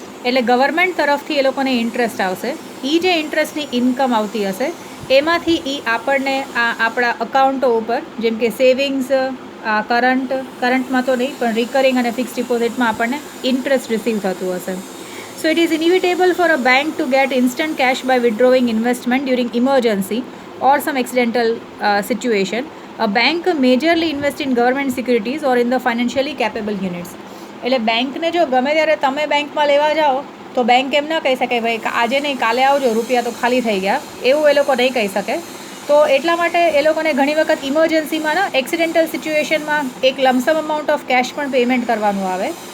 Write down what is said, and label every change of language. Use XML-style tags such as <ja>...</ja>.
<gu>એટલે ગવર્મેન્ટ તરફથી એ લોકોને ઇન્ટરેસ્ટ આવશે. એ જે ઇન્ટરેસ્ટની ઇન્કમ આવતી હશે એમાંથી એ આપણને આપણા અકાઉન્ટો ઉપર, જેમ કે સેવિંગ્સ, કરંટમાં તો નહીં પણ રિકરિંગ અને ફિક્સ ડિપોઝિટમાં આપણને ઇન્ટરેસ્ટ રિસીવ થતું હશે.</gu> <en>So it is inevitable for a bank to get instant cash by withdrawing investment during emergency or some accidental situation. A bank majorly invests in government securities or in the financially capable units.</en> <gu>એટલે બેંકને જો ગમે ત્યારે તમે બેંકમાં લેવા જાઓ તો બેંક એમ ન કહી શકે ભાઈ આજે નહીં કાલે આવજો, રૂપિયા તો ખાલી થઈ ગયા, એવું એ લોકો નહીં કહી શકે. તો એટલા માટે એ લોકોને ઘણી વખત ઇમરજન્સીમાં એક્સિડેન્ટલ સિચ્યુએશનમાં એક લમસમ અમાઉન્ટ ઓફ કેશ પણ પેમેન્ટ કરવાનું આવે.</gu>